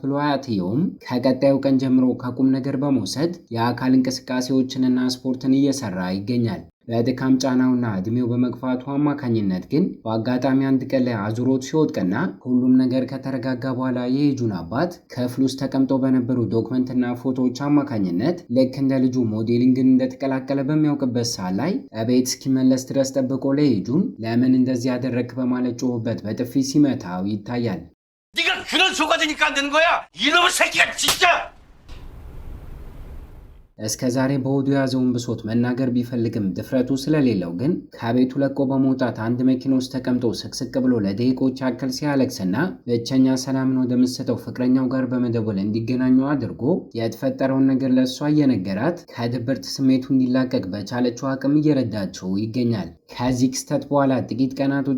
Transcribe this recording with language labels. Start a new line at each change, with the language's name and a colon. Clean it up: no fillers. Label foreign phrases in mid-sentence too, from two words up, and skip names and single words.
Amharic: ብሎ አያትየውም ከቀጣዩ ቀን ጀምሮ ከቁም ነገር በመውሰድ የአካል እንቅስቃሴዎችንና ስፖርትን እየሰራ ይገኛል። በድካም ጫናውና እድሜው በመግፋቱ አማካኝነት ግን በአጋጣሚ አንድ ቀን ላይ አዙሮት ሲወድቅና ሁሉም ነገር ከተረጋጋ በኋላ የሄጁን አባት ክፍል ውስጥ ተቀምጠው በነበሩ ዶክመንትና ፎቶዎች አማካኝነት ልክ እንደ ልጁ ሞዴሊንግን እንደተቀላቀለ በሚያውቅበት ሰዓት ላይ እቤት እስኪመለስ ድረስ ጠብቆ ለሄጁን ለምን እንደዚህ ያደረግክ በማለት ጮህበት በጥፊ ሲመታው ይታያል።
Korean: 네가 그런 속아지니까 안 되는 거야! 이놈의 새끼가 진짜!
Amharic: እስከ ዛሬ በሆዱ የያዘውን ብሶት መናገር ቢፈልግም ድፍረቱ ስለሌለው ግን ከቤቱ ለቆ በመውጣት አንድ መኪና ውስጥ ተቀምጦ ስቅስቅ ብሎ ለደቂቆች ያክል ሲያለቅስና ብቸኛ ሰላምን ወደምትሰጠው ፍቅረኛው ጋር በመደወል እንዲገናኙ አድርጎ የተፈጠረውን ነገር ለእሷ እየነገራት ከድብርት ስሜቱ እንዲላቀቅ በቻለችው አቅም እየረዳችው ይገኛል። ከዚህ ክስተት በኋላ ጥቂት ቀናቶች